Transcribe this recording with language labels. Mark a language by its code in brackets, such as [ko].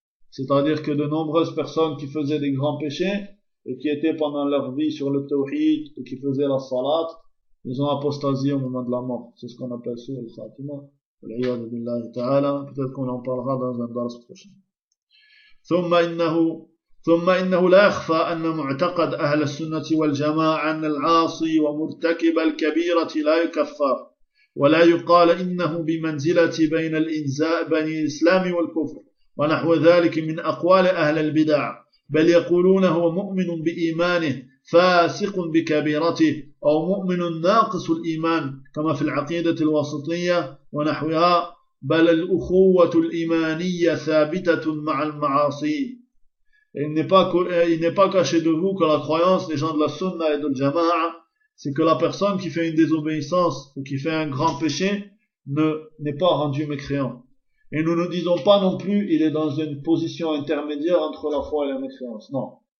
[fr] C'est-à-dire que de nombreuses personnes qui faisaient des grands péchés et qui étaient pendant leur vie sur le tawhid et qui faisaient la salat, ils ont apostasié au moment de la mort. C'est ce qu'on appelle sou al-khatima. Wal-iyadu billahi ta'ala. Peut-être qu'on en parlera dans un dars prochain. [ar] ثم إنه لا يخفى أن معتقد أهل السنة والجماعة أن العاصي ومرتكب الكبيرة لا يكفر ولا يقال إنه بمنزلة بين الإسلام والكفر ونحو ذلك من أقوال أهل البدع بل يقولون هو مؤمن بإيمانه فاسق بكبيرته أو مؤمن ناقص الإيمان كما في العقيدة الوسطية ونحوها بل الأخوة الإيمانية ثابتة مع المعاصي. [fr] Il n'est pas caché de vous que la croyance des gens de la sunna et de la jama'a, c'est que la personne qui fait une désobéissance ou qui fait un grand péché n'est pas rendue mécréant. Et nous ne disons pas non plus il est dans une position intermédiaire entre la foi et la mécréance. Non.